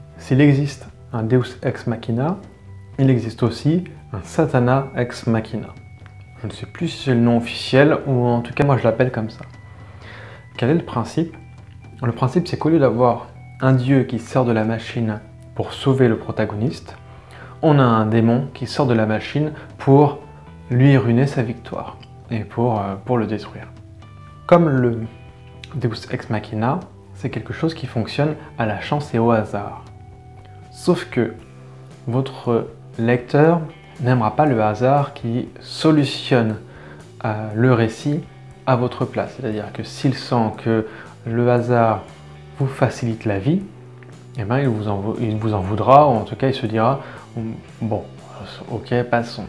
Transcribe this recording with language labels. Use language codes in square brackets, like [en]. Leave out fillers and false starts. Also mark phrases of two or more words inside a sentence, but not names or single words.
[fr] s'il existe un [la] Deus ex machina, [fr] il existe aussi un [la] Satana ex machina. [fr] Je ne sais plus si c'est le nom officiel, ou en tout cas moi je l'appelle comme ça. Quel est le principe? Le principe, c'est qu'au lieu d'avoir un dieu qui sort de la machine pour sauver le protagoniste, on a un démon qui sort de la machine pour lui ruiner sa victoire et pour le détruire. Comme le [la] Deus ex machina, [fr] c'est quelque chose qui fonctionne à la chance et au hasard. Sauf que votre lecteur n'aimera pas le hasard qui solutionne le récit à votre place. C'est-à-dire que s'il sent que le hasard vous facilite la vie, eh ben il vous en voudra, ou en tout cas il se dira bon, ok, passons.